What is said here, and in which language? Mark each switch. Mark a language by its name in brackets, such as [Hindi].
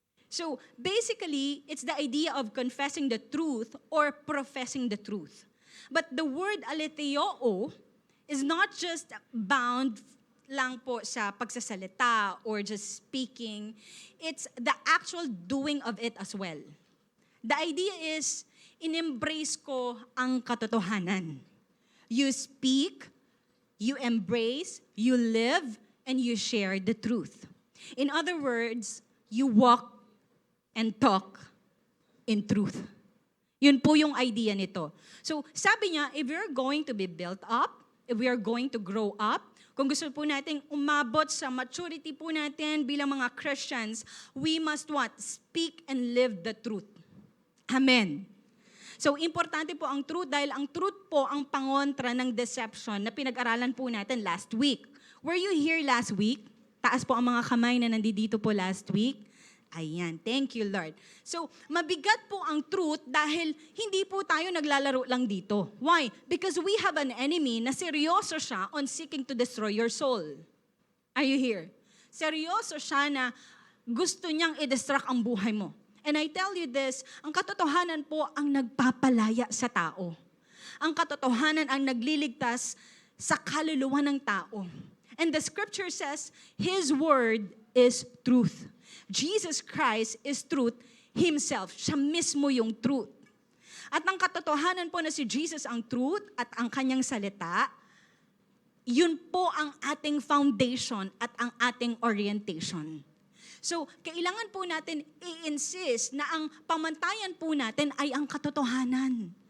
[English] So basically, it's the idea of confessing the truth or professing the truth. But the word aletheoo is not just bound [Filipino] lang po sa pagsasalita [English] or just speaking. It's the actual doing of it as well. The idea is, [Filipino] in-embrace ko ang katotohanan. [English] You speak, you embrace, you live, and you share the truth. In other words, you walk and talk in truth. [Filipino] Yun po yung idea nito. So sabi niya, [English] if we're going to be built up, if we are going to grow up, [Filipino] kung gusto po nating umabot sa maturity po natin bilang mga Christians, [English] we must what? Speak and live the truth. Amen. [Filipino] So importante po ang truth dahil ang truth po ang pangontra ng deception na pinag-aralan po natin last week. [English] Were you here last week? [Filipino] Taas po ang mga kamay na nandito po last week. Ayan, thank you Lord. So, mabigat po ang truth dahil hindi po tayo naglalaro lang dito. [English] Why? Because we have an enemy [Filipino] na seryoso siya [English] on seeking to destroy your soul. Are you here? [Filipino] Seryoso siya na gusto niyang i-distract ang buhay mo. [English] And I tell you this, [Filipino] ang katotohanan po ang nagpapalaya sa tao. Ang katotohanan ang nagliligtas sa kaluluwa ng tao. [English] And the scripture says, His word is truth. Jesus Christ is truth Himself. [Filipino] Siya mismo yung truth. At ang katotohanan po na si Jesus ang truth at ang kanyang salita, yun po ang ating foundation at ang ating orientation. So, kailangan po natin i-insist na ang pamantayan po natin ay ang katotohanan.